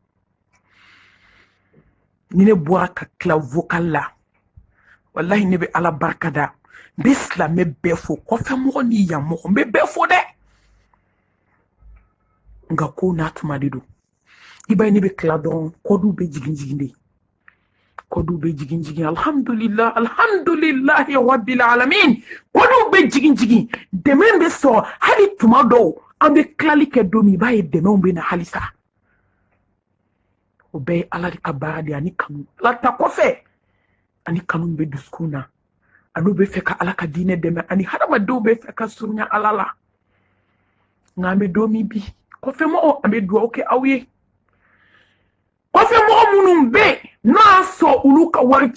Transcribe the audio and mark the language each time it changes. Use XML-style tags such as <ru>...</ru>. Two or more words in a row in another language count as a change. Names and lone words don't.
<bm>ni ne bɔra ka tila vocal la wallahi ne bɛ ala barikada n bɛ silamɛ bɛɛ fo kɔfɛ mɔgɔ ni yan mɔgɔ n bɛ bɛɛ fo dɛ nka ko n'a tuma de don i b'a ye ne bɛ tila dɔrɔn kɔduw bɛ jigin jigin de kɔduw bɛ jigin jigin</bm> <ar>الحمد لله الحمد لله رب العالمين</ar> <bm>kɔduw bɛ jigin jigin dɛmɛ bɛ sɔrɔ hali tuma dɔw an bɛ tilali kɛ don min i b'a ye dɛmɛw bɛ na halisa o bɛɛ ye ala de ka baara de ani kanu ala ta kɔfɛ ani kanu bɛ dusukun na anu bɛ fɛ ka ala ka diinɛ dɛmɛ ani hadamadenw bɛ fɛ ka surunya ala la nka an bɛ don min bi kɔfɛ mɔgɔw an bɛ dugawu kɛ aw ye kɔfɛ mɔgɔ minnu bɛ yen n'o y'a sɔrɔ olu ka wari</bm>